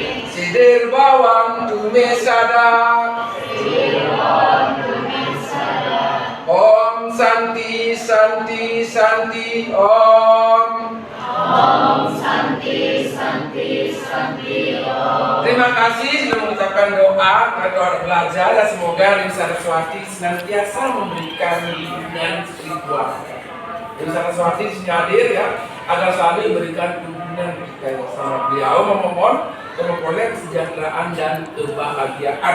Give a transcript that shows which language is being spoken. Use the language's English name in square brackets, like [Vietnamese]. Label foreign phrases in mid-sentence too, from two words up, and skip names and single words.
[Sanskrit] सिद्धिर्भवतु मे सदा. सिद्धिर्भवतु मे सदा. ॐ शान्तिः शान्तिः शान्तिः ॐ. ॐ शान्तिः शान्तिः शान्तिः ॐ. [Indonesian] Terima kasih sudah mengucapkan doa kepada belajar dan semoga Dewi Saraswati senantiasa memberikan bimbingan spiritual. Dewi Saraswati hadir ya agar selalu memberikan bimbingan kita sama beliau memohon memperoleh kesejahteraan dan kebahagiaan.